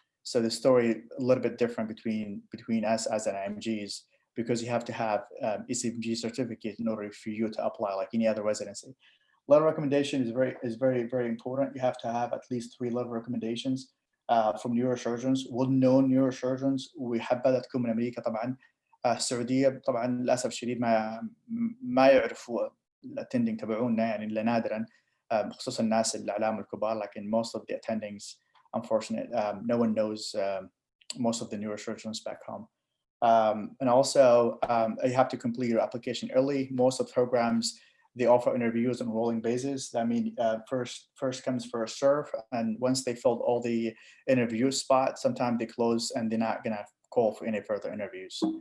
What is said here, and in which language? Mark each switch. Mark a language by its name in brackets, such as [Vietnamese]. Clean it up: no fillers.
[English] So the story a little bit different between us as an IMGs, because you have to have ECMG certificate in order for you to apply like any other residency. Letter recommendation is very important. You have to have at least 3 letter recommendations from neurosurgeons, well-known neurosurgeons. [Arabic] وحابة تكون من أمريكا طبعا. السعودية طبعا للأسف الشديد ما يعرفوا الاتندنج تبعونا يعني إلا نادرا، بخصوص الناس الأعلام الكبار. [English] لكن most of the attendings, unfortunate, no one knows most of the neurosurgeons back home. And also, you have to complete your application early. Most of the programs, they offer interviews on a rolling basis. I mean, first comes, first serve. And once they filled all the interview spots, sometimes they close and they're not gonna call for any further interviews.